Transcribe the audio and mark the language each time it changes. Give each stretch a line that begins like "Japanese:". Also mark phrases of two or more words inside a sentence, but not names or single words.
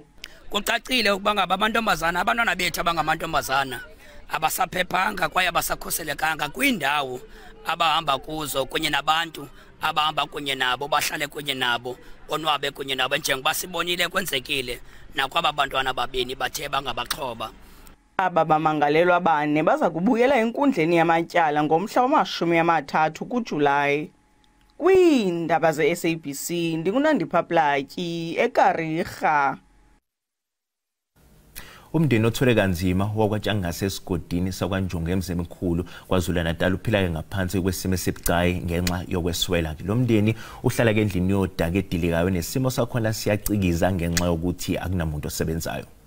Xhosa: Kucacile ukuba ngabantombazana abantwana bethu abangamantombazana abasaphephanga kwaye abasakhuselekanga kwiindawo abahamba kuzo kunye nabantu abahamba kunye nabo bahlale kunye nabo onwabe kunye nabo njengoba sibonile kwenzekile nakwaba bantwana babini bathe bangabaxhoba. Aba bamangalelwa bane baza kubuyela enkundleni yamatyala ngomhla wama-30 kuJulayi. Kwiindaba ze-SABC ndingunandipha Platyi eKarika.
Zulu: Umndeni othwele kanzima wakwaTshangase esigodini sakwaNjongo emzemikhulu kwaZulu Natal uphila ke ngaphansi kwesimo esibucayi ngenxa yokweswela. Lo mndeni uhlala ke endlini yodaka edilikayo nesimo sakhona siyacikiza ngenxa yokuthi akunamuntu osebenzayo.